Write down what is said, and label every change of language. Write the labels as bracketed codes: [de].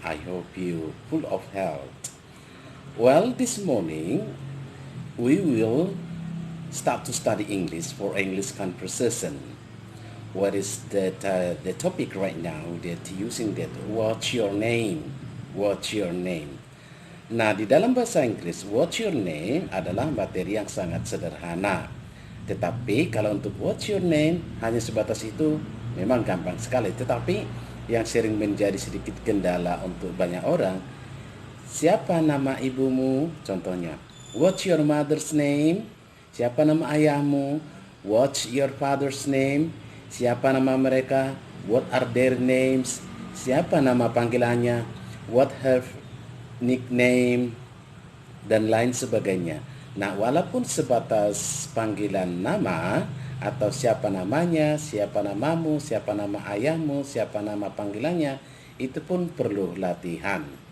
[en] I hope you full of health. Well, this morning we will start to study English for English conversation. What is that the topic right now that using that what's your name? What's your name? [id] Nah, di dalam bahasa Inggris, [en] what's your name [id] adalah materi yang sangat sederhana. Tetapi kalau untuk [en] what's your name [id] hanya sebatas itu memang gampang sekali. Tetapi yang sering menjadi sedikit kendala untuk banyak orang, siapa nama ibumu? [en] Contohnya, what's your mother's name? [id] Siapa nama ayahmu? [en] What's your father's name? [id] Siapa nama mereka? [en] What are their names? [id] Siapa nama panggilannya? [en] What her nickname? [id] Dan lain sebagainya. Nah, walaupun sebatas panggilan nama atau siapa namanya, siapa namamu, siapa nama ayahmu, siapa nama panggilannya, itu pun perlu latihan.